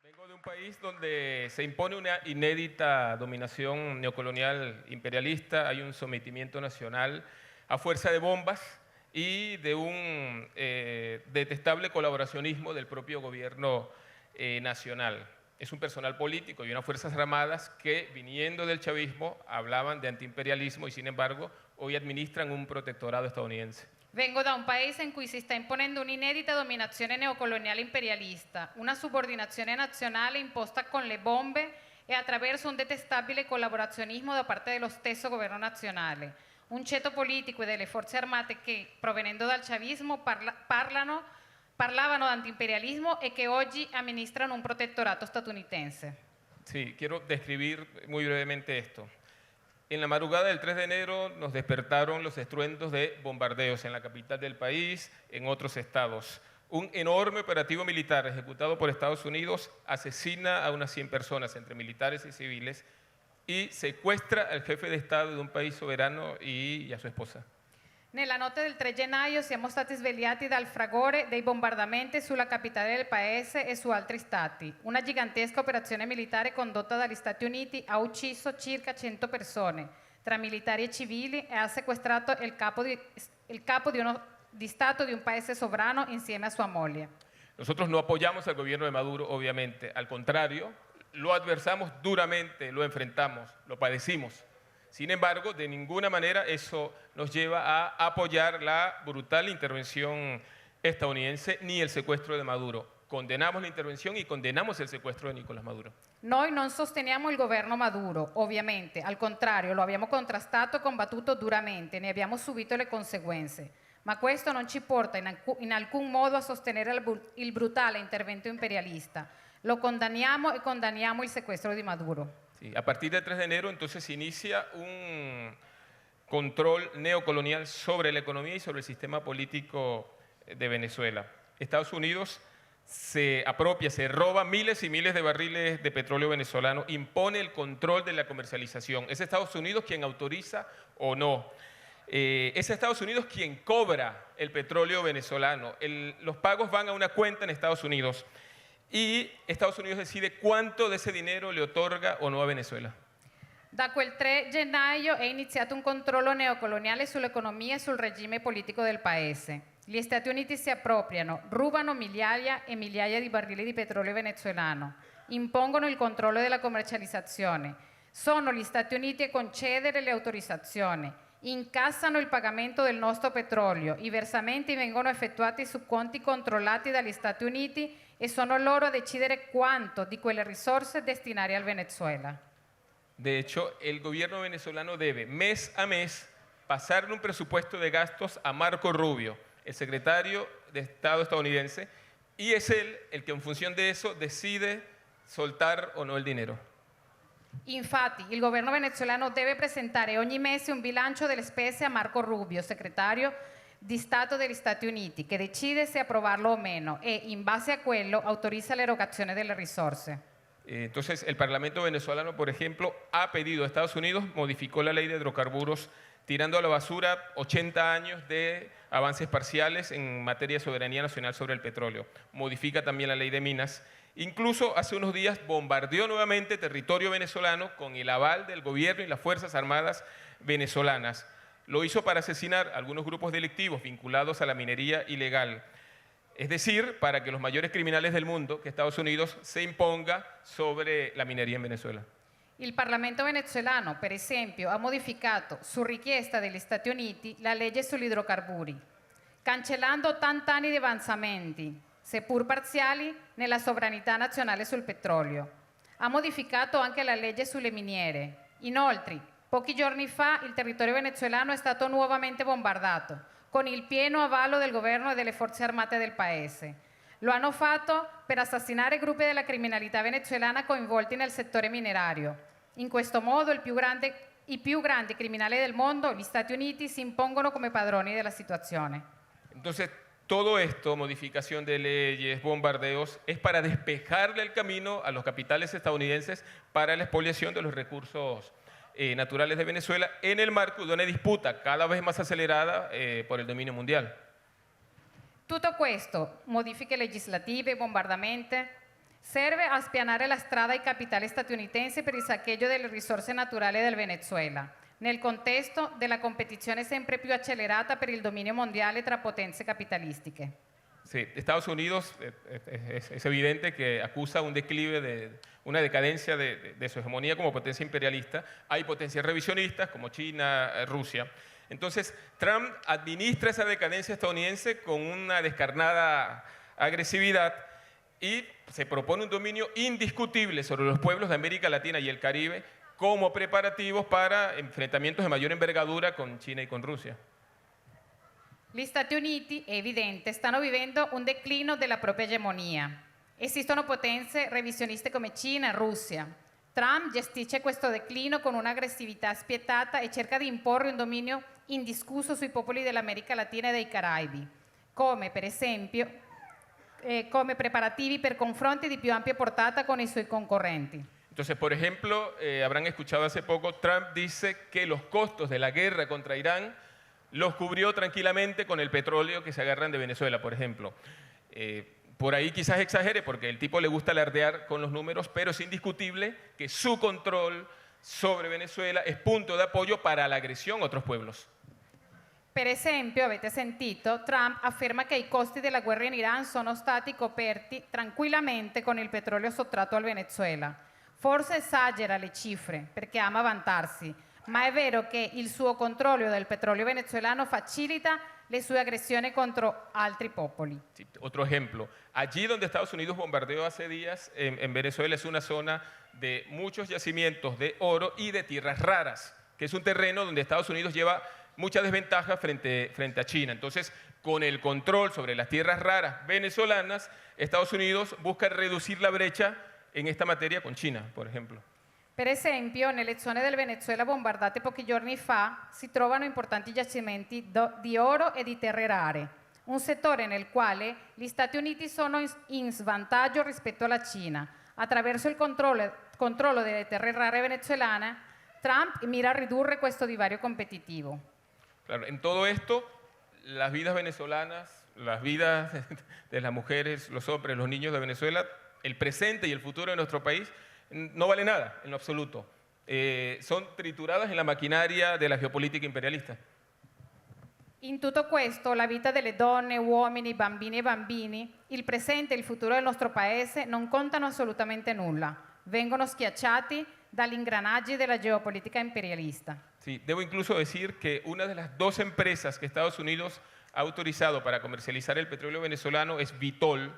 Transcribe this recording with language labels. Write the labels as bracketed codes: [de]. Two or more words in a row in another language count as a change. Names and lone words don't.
[es] de un país donde se impone una inédita dominación neocolonial imperialista, hay un sometimiento nacional a fuerza de bombas y de un detestable colaboracionismo del propio gobierno nacional. Es un personal político y unas fuerzas armadas que, viniendo del chavismo, hablaban de antiimperialismo y, sin embargo, hoy administran un protectorado estadounidense. [it] Vengo da un paese in cui si sta imponendo un'inedita dominazione neocoloniale imperialista, una subordinazione nazionale imposta con le bombe e attraverso un detestabile collaborazionismo da parte dello stesso governo nazionale. Un ceto politico e delle forze armate che, provenendo dal chavismo, parlavano di antiimperialismo e che oggi amministrano un protettorato statunitense. [es] Sí, quiero describir muy brevemente esto. En la madrugada del 3 de enero nos despertaron los estruendos de bombardeos en la capital del país, en otros estados. Un enorme operativo militar ejecutado por Estados Unidos asesina a unas 100 personas, entre militares y civiles, y secuestra al jefe de Estado de un país soberano y a su esposa. [it] Nella notte del 3 gennaio siamo stati svegliati dal fragore dei bombardamenti sulla capitale del paese e su altri stati. Una gigantesca operazione militare condotta dagli Stati Uniti ha ucciso circa 100 persone, tra militari e civili, e ha sequestrato il capo di Stato di un paese sovrano insieme a sua moglie. [es] Nosotros no apoyamos al gobierno de Maduro, obviamente. Al contrario, lo adversamos duramente, lo enfrentamos, lo padecimos. Sin embargo, de ninguna manera eso nos lleva a apoyar la brutal intervención estadounidense ni el secuestro de Maduro. Condenamos la intervención y condenamos el secuestro de Nicolás Maduro. [it] Noi non sosteniamo il governo Maduro, ovviamente, al contrario, lo abbiamo contrastato e combattuto duramente, ne abbiamo subito le conseguenze. Ma questo non ci porta in alcun modo a sostenere il brutale intervento imperialista. Lo condanniamo e condanniamo il sequestro di Maduro. [es] Sí, a partir del 3 de enero entonces se inicia un control neocolonial sobre la economía y sobre el sistema político de Venezuela. Estados Unidos se apropia, se roba miles y miles de barriles de petróleo venezolano, impone el control de la comercialización. Es Estados Unidos quien autoriza o no. Es Estados Unidos quien cobra el petróleo venezolano. Los pagos van a una cuenta en Estados Unidos. Y Estados Unidos decide [it] quanto di [es] ese dinero le otorga o no a Venezuela. [it] Da quel 3 gennaio è iniziato un controllo neocoloniale sull'economia e sul regime politico del paese. Gli Stati Uniti si appropriano, rubano migliaia e migliaia di barili di petrolio venezuelano, impongono il controllo della commercializzazione. Sono gli Stati Uniti a concedere le autorizzazioni, incassano il pagamento del nostro petrolio, i versamenti vengono effettuati su conti controllati dagli Stati Uniti e sono loro a decidere quanto di quelle risorse destinare al Venezuela. [es] De hecho, el gobierno venezolano debe mes a mes pasarle un presupuesto de gastos a Marco Rubio, el secretario de Estado estadounidense, y es él el que en función de eso decide soltar o no el dinero. [it] Infatti, il governo venezuelano deve presentare ogni mese un bilancio delle spese a Marco Rubio, segretario di Stato degli Stati Uniti, che decide se approvarlo o meno e, in base a quello, autorizza l'erogazione delle risorse. [es] Entonces, el Parlamento venezolano, por ejemplo, ha pedido a Estados Unidos, modificó la ley de hidrocarburos, tirando a la basura 80 años de avances parciales en materia de soberanía nacional sobre el petróleo. Modifica también la ley de minas. Incluso hace unos días bombardeó nuevamente territorio venezolano con el aval del gobierno y las Fuerzas Armadas venezolanas. Lo hizo para asesinar a algunos grupos delictivos vinculados a la minería ilegal. Es decir, para que los mayores criminales del mundo, que Estados Unidos, se imponga sobre la minería en Venezuela. [it] Il Parlamento venezuelano, per esempio, ha modificato, su richiesta degli Stati Uniti, la legge sugli idrocarburi, cancellando 80 anni di avanzamenti, seppur parziali, nella sovranità nazionale sul petrolio. Ha modificato anche la legge sulle miniere. Inoltre, pochi giorni fa il territorio venezuelano è stato nuovamente bombardato, con il pieno avallo del governo e delle forze armate del paese. Lo hanno fatto per assassinare gruppi della criminalità venezuelana coinvolti nel settore minerario. In questo modo i più grandi criminali del mondo, gli Stati Uniti, si impongono come padroni della situazione. [es] Entonces, todo esto, modificación de leyes, bombardeos, es para despejarle el camino a los capitales estadounidenses para la expoliación de los recursos naturales de Venezuela en el marco de una disputa cada vez más acelerada por el dominio mundial. [it] Tutto questo, modifiche legislative, bombardamenti, serve a spianare la strada ai capitali statunitensi per il saccheggio delle risorse naturali del Venezuela, nel contesto della competizione sempre più accelerata per il dominio mondiale tra potenze capitalistiche. [es] Sí, Estados Unidos es evidente que acusa un declive, una decadencia de su hegemonía como potencia imperialista. Hay potencias revisionistas como China, Rusia. Entonces, Trump administra esa decadencia estadounidense con una descarnada agresividad y se propone un dominio indiscutible sobre los pueblos de América Latina y el Caribe como preparativos para enfrentamientos de mayor envergadura con China y con Rusia. [it] Gli Stati Uniti, è evidente, stanno vivendo un declino della propria egemonia. Esistono potenze revisioniste come Cina e Russia. Trump gestisce questo declino con un'aggressività spietata e cerca di imporre un dominio indiscusso sui popoli dell'America Latina e dei Caraibi, come per esempio come preparativi per confronti di più ampia portata con i suoi concorrenti. [es] Entonces, por ejemplo, habrán escuchado hace poco, Trump dice que los costos de la guerra contra Irán los cubrió tranquilamente con el petróleo que se agarran de Venezuela, por ejemplo. Por ahí quizás exagere porque el tipo le gusta alardear con los números, pero es indiscutible que su control sobre Venezuela es punto de apoyo para la agresión a otros pueblos. [it] Per esempio, avete sentito, Trump afferma che i costi della guerra in Iran sono stati coperti tranquillamente con il petrolio sottratto al Venezuela. Forse esagera le cifre perché ama vantarsi, ma è vero che il suo controllo del petrolio venezuelano facilita le sue aggressioni contro altri popoli. [es] Sí, otro ejemplo, allí donde Estados Unidos bombardeó hace días, en Venezuela es una zona de muchos yacimientos de oro y de tierras raras, que es un terreno donde Estados Unidos lleva mucha desventaja frente a China. Entonces, con el control sobre las tierras raras venezolanas, Estados Unidos busca reducir la brecha en esta materia con China, por ejemplo. [it] Per esempio, nelle zone del Venezuela bombardate pochi giorni fa si trovano importanti giacimenti di oro e di terre rare, un settore nel quale gli Stati Uniti sono in svantaggio rispetto alla Cina. Attraverso il controllo delle terre rare venezuelane, Trump mira a ridurre questo divario competitivo. [es] Claro, en todo esto, las vidas venezolanas, las vidas de las mujeres, los hombres, los niños de Venezuela, el presente y el futuro de nuestro país no vale nada en lo absoluto. Son trituradas en la maquinaria de la geopolítica imperialista. [it] In tutto questo, la vita delle donne, uomini, bambini e bambini, il presente e il futuro del nostro paese non contano assolutamente nulla. Vengono schiacciati dagli ingranaggi della geopolitica imperialista. [es] Sí, debo incluso decir que una de las dos empresas que Estados Unidos ha autorizado para comercializar el petróleo venezolano es Vitol.